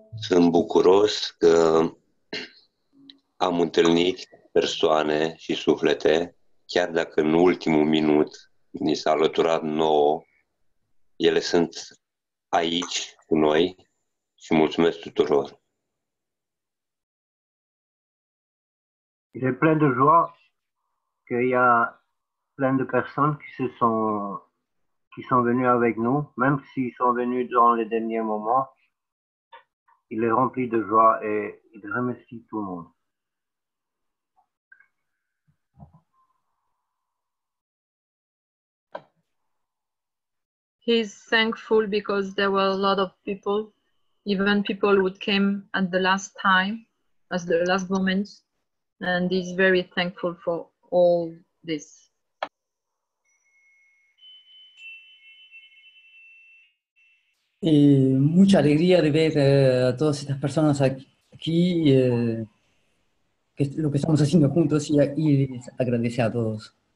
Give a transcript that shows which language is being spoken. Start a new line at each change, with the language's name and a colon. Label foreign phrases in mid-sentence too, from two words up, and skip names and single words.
Romanian: Sunt bucuros că am întâlnit persoane și suflete, chiar dacă în ultimul minut ni s-a alăturat nouă, ele sunt aici cu noi și mulțumesc tuturor.
French: Il est plein de joie qu'il y a plein de personnes qui sont venues avec nous, même s'ils sont venus dans les derniers moments. Il est rempli de joie et il remercie tout le monde.
English: He's thankful because there were a lot of people, even people who came at the last time, at the last moment, and he's very thankful for all this.
Spanish: Mucha alegría de ver a todas estas personas aquí, que lo que estamos haciendo juntos y les agradece a todos.